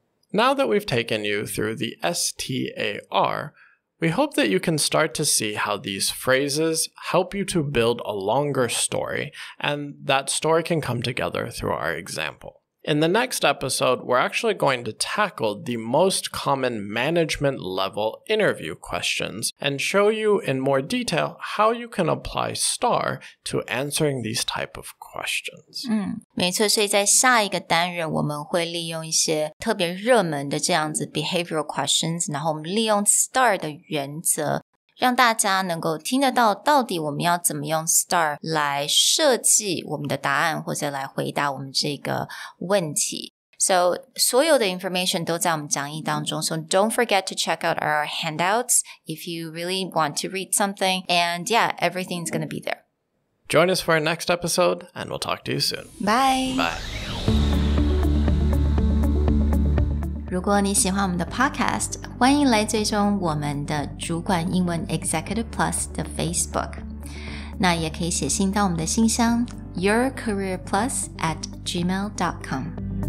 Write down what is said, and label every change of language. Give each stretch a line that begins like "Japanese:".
English: Now that we've taken you through the STAR, we hope that you can start to see how these phrases help you to build a longer story, and that story can come together through our example.In the next episode, we're actually going to tackle the most common management-level interview questions and show you in more detail how you can apply STAR to answering these type of questions.
Chinese: 没错，所以在下一个单元我们会利用一些特别热门的这样子 behavioral questions， 然后我们利用 STAR 的原则让大家能够听得到到底我们要怎么用 STAR 来设计我们的答案或者来回答我们这个问题。
English: So
Chinese: 所有的 information 都在我们讲义当中
English: So don't forget to check out our handouts if you really want to read something. And yeah, everything's going to be there. Join us for our next episode and we'll talk to you soon. Bye. Bye.
Chinese: 如果你喜欢我们的 podcast， 欢迎来追踪我们的主管英文 Executive Plus 的 Facebook。那也可以写信到我们的信箱 yourcareerplus@gmail.com。